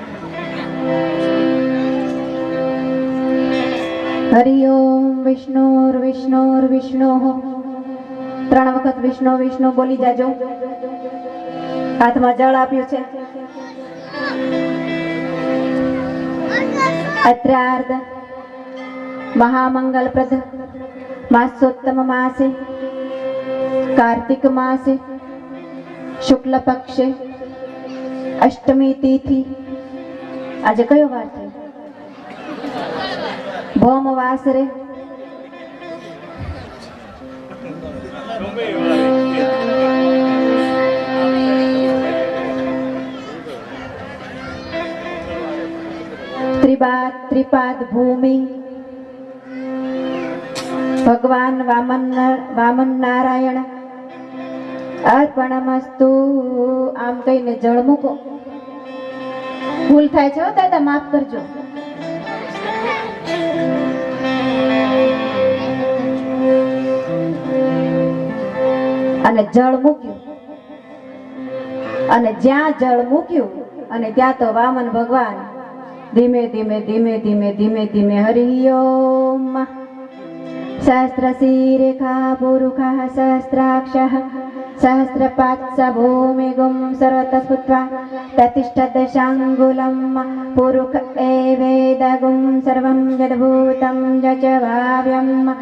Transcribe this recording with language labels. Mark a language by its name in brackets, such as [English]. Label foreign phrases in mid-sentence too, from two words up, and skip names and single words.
[Gujarati] હરિઓમ વિષ્ણુર વિષ્ણુર વિષ્ણુ. 3 વખત વિષ્ણુ વિષ્ણુ બોલી જાજો. હાથમાં જળ આપ્યું છે. [Sanskrit] અત્રાર્ધ महामंगलप्रद मासोत्तम मासे कार्तिक मासे शुक्ल पक्षे अष्टमी तिथि [Gujarati] આજ કયો વાર છે [Sanskrit] भौम वासरे त्रिपाद भूमि भगवान वामन नारायण अर्पणमस्तु [Gujarati] આમ કહીને જળ મૂકો ભૂલ થાય છે દાદા માફ કરજો અને જળ મૂક્યું અને જ્યાં જળ મૂક્યું અને ત્યાં તો વામન ભગવાન ધીમે ધીમે ધીમે ધીમે ધીમે ધીમે હરિ ઓમ [Sanskrit] सहस्र रेखा पुरुषः सहस्राक्षः सहस्रपात्स भूमिगुं सर्वतस्पुत्वा प्रतिष्ठदशाङ्गुलं पुरुष एवेदगुं सर्वं यद्भूतं यच भाव्यम्